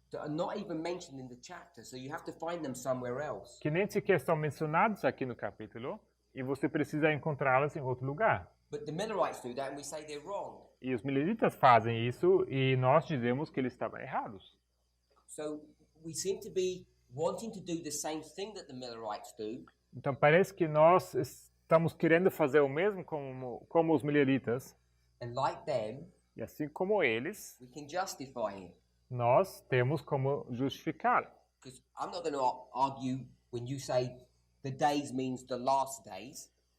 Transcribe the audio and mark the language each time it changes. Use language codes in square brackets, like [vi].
[en] That are not even mentioned in the chapter, so you have to find them somewhere else. [pt] que nem sequer estão mencionados aqui no capítulo, e você precisa encontrá-los em outro lugar. [en] But the Millerites do that, and we say they're wrong. [pt] E os mileritas fazem isso, e nós dizemos que eles estavam errados. [en] So we seem to be wanting to do the same thing that the Millerites do, [pt] Então parece que nós estamos querendo fazer o mesmo como os mileritas, [en] and like them, [pt] e assim como eles, [en] we can justify it. [pt] nós temos como justificar. [en] Because I'm not going to argue when you say the days means the last days.